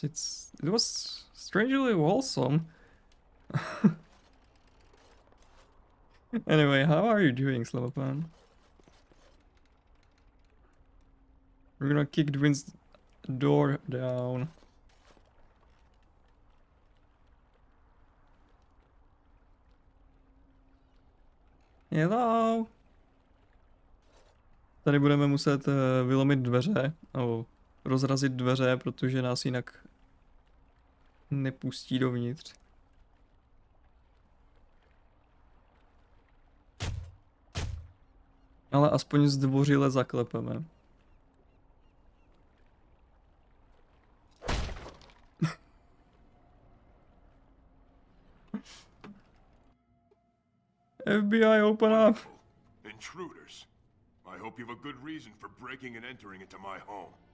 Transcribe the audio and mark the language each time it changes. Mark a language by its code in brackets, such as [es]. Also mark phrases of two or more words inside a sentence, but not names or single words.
[en] It was strangely wholesome. Anyway, how are you doing, Slavapan? We're gonna kick Dwin's door down. Hello. [cs] Tady budeme muset vylomit dveře, nebo rozrazit dveře, protože nás jinak nepustí dovnitř. Ale aspoň zdvořile zaklepeme. [en] FBI, open up! Intruders. I hope you have a good reason for breaking and entering into my home.